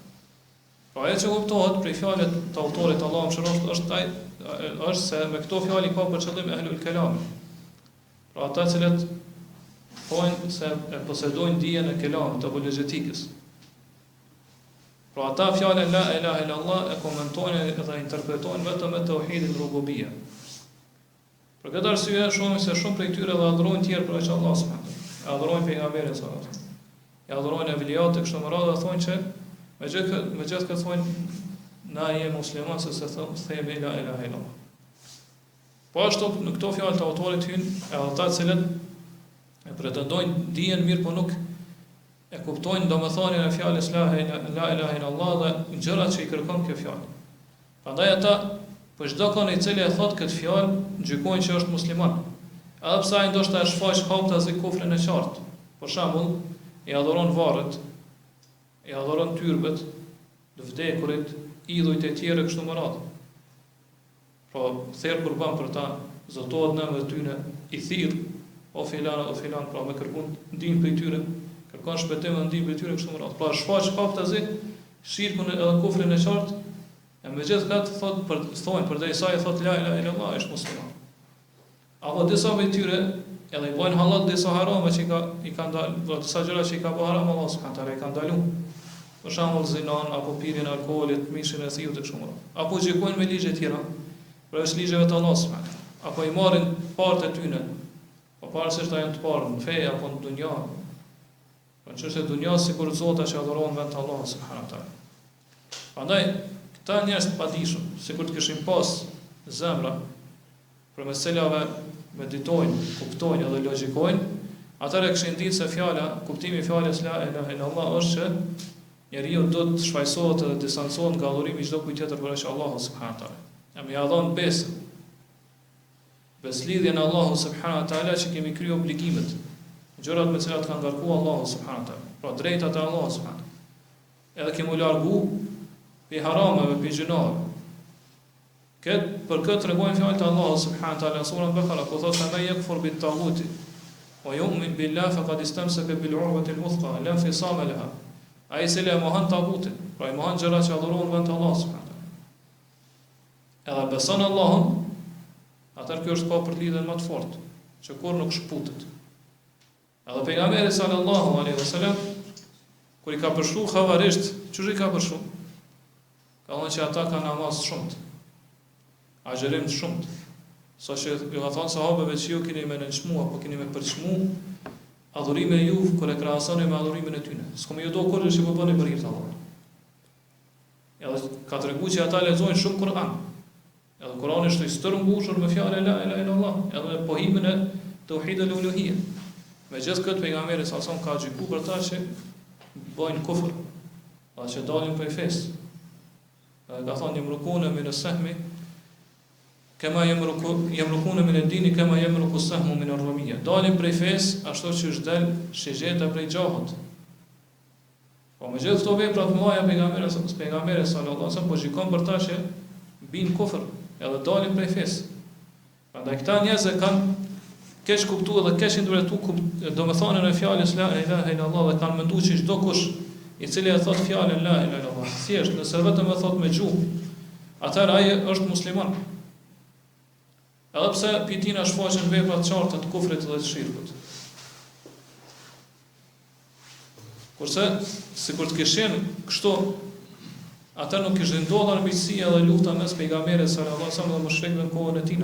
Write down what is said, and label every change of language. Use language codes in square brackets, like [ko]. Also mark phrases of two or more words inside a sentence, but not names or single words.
[sq] Pra ajo që kuptohet prej fjalës të autorit Allahu mëshiroft është se me këto fjalë ka për qëllim [ar] أهل الكلام. [sq] Pra ata të cilët thonë se e posedojnë dijen e kelamit apo logjetikës. Pra ata fjalën [ar] لا إله إلا الله [sq] e komentojnë dhe interpretojnë vetëm me tauhidin rububia. Për këtë arsye shumë prej tyre dhe adhurojnë tjerë përveç Allahut subhanahu. Adhurojnë pejgamberin [ar] صلى الله عليه وسلم. [sq] Adhurojnë evlijatë kështu më radhë, thonë që me gjithë këtë thonë na jemi musliman se themi [ar] لا إله إلا الله. [sq] Po ashtu në këto fjalë të autorit hyn edhe ata të cilët e pretendojnë dijen mirë, po nuk e kuptojnë domethënien e fjalës [ar] لا إله إلا الله [sq] dhe gjërat që i kërkon kjo fjalë. Prandaj ata për çdo kon i cili e thot këtë fjalë gjykojnë që është musliman. Edhe pse ai ndoshta e shfaq haptazi kufrin e qartë. Për shembull, i adhuron varret, i adhuron tyrbet, të vdekurit, idhujt e tjerë kështu më radhë. Pra, therr kurban për ta, zotohet në me tyne, i thirr o filan, pra me kërkon ndihmë prej tyre, kërkon shpëtim dhe ndihmë prej tyre kështu më radhë. Pra, shfaq haptazi shirkun edhe kufrin e qartë, e megjithatë thonë përderisa i thot [ar] لا إله إلا الله [sq] është musliman. Apo disa prej tyre edhe i bojnë halal disa harame që i kanë dalë, disa gjëra që i ka bërë haram Allah [ar] سبحانه تعالى [sq] i kanë ndaluar. Për shembull zinan apo pirjen e alkoolit, mishin e thirrut e kështu me radhë. Apo gjykojnë me ligje të tjera, përveç ligjeve të Allahut [ar] سبحانه تعالى. [sq] Apo i marrin partë e tyre. Po pavarësisht ajo të parë në fe apo në dunja. Po çështja e dunjas sikur zota që adhurohen vetëm Allahut [ar] سبحانه تعالى. [sq] Prandaj këta njerëz të padijshëm, sikur të kishin pas zemra për meselave meditojnë, kuptojnë edhe logjikojnë, atëherë kishin ditë se fjala, kuptimi i fjalës [ar] لا إله إلا الله [sq] është që njeriu do të shfaqsohet dhe distancohet nga adhurimi çdo kujt tjetër përveç Allahut [ar] سبحانه تعالى. [sq] Jam ia dhon besën. Beslidhjen e Allahut [ar] سبحانه تعالى [sq] që kemi kryer obligimet, gjërat me të cilat ka ngarkuar Allahu [ar] سبحانه تعالى. [sq] Pra drejtat e Allahut subhanahu. edhe kemu largu pi harameve, pi gjinave. Për këtë tregojnë fjalët e Allahut [ar] سبحانه وتعالى [sq] sura Al-Baqara, ku thotë me [ar] يكفر بالطاغوت ويؤمن بالله فقد استمسك بالعروة الوثقى لا انفصام لها. [sq] Ai se le mohon taghutin, pra i mohon gjërat që adhurohen vetëm Allahut [ar] سبحانه وتعالى. [sq] Edhe beson Allahun, atëherë kjo është pa për lidhjen më të fortë, që kur nuk shputet. Edhe pejgamberi [ar] صلى الله عليه وسلم [sq] kur i ka përshu xhavarisht, çuçi ka përshu? Ka thënë që ata kanë namaz shumë, agjerim të shumë. Sa që ju ka thënë sahabëve që ju keni me nënçmu apo keni me përçmu adhurimin e juve kur e krahasoni me adhurimin e tyre. S'kam ju do kurrë që po bëni për hir të Allahut. Edhe ka treguar që ata lexojnë shumë Kur'an. Edhe Kur'ani është i stërmbushur me fjalën [ar] لا إله إلا الله, [sq] edhe pohimin e [ar] توحيد الألوهية. [sq] Megjithëse këtë pejgamberi sa son ka gjykuar për ta që bojnë kufër, pa që dalin prej fesë. Ka thonë [ar] يمرقون من السهم كما يمرقون من الدين كما يمرق السهم من الرمية. [sq] Dalin prej fesë ashtu që është dal shigjeta prej gjahut. Po megjithëse këto vepra të mëdha pejgamberi [ar] صلى الله عليه وسلم [sq] po shikon për ta që bin kufër, edhe dalin prej fesë. Prandaj këta njerëz kanë keq kuptuar dhe keq interpretuar domethënien e fjalës [ar] لا إله إلا الله [sq] dhe kanë menduar që çdo kush i cili e thot fjalën [ar] لا إله إلا الله, [sq] thjesht nëse vetëm e thot me gjuhë, atëherë ai është musliman. Edhe pse pitina shfaqen vepra të qarta të kufrit dhe të shirkut. Kurse sikur të kishin kështu, ata nuk kishin ndodhur miqësia dhe lufta mes pejgamberit [ar] صلى الله عليه وسلم [sq] dhe mushrikëve në kohën e tij.